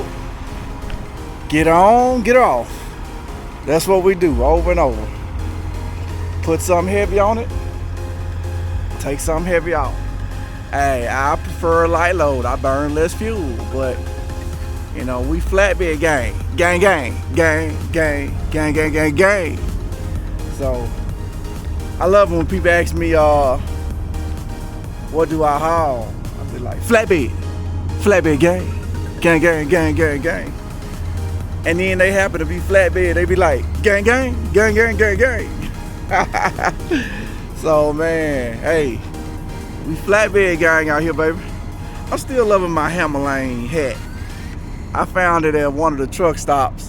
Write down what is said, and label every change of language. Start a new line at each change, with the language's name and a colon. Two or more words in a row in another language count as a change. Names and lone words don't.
English: Get on, get off. That's what we do over and over. Put something heavy on it, take something heavy out. Hey, I prefer a light load. I burn less fuel, but you know, we flatbed gang. Gang, gang, gang, gang, gang, gang, gang, gang. So, I love when people ask me, what do I haul? I be like, flatbed, flatbed gang, gang, gang, gang, gang, gang. And then they happen to be flatbed, they be like, gang, gang, gang, gang, gang, gang. So man, hey, we flatbed gang out here, baby. I'm still loving my Hammerlane hat. I found it at one of the truck stops.